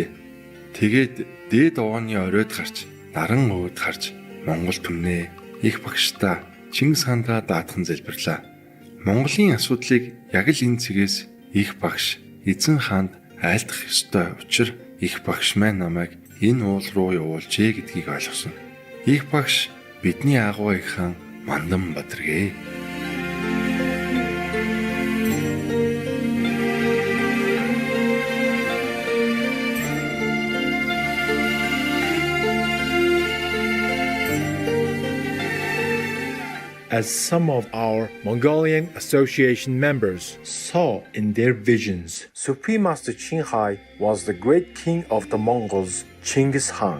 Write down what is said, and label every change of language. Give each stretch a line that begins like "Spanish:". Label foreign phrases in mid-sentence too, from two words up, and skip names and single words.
Mongolian: Тэгээд дээд овооны оройд гарч, наран өөд гарч Монгол түмнээ их багштаа Чингис хаандаа даатхан залбирлаа. Монголын асуудлыг яг л энэ цэгээс их багш эзэн хаанд айлдах ёстой учир их багш маань намайг энэ уул руу явуулжээ гэдгийг ойлгосон. Их багш бидний агуу их хаан Мандан Бадаргээ.
English: As some of our Mongolian Association members saw in their visions, Supreme Master Qinghai was the great king of the Mongols, Genghis Khan.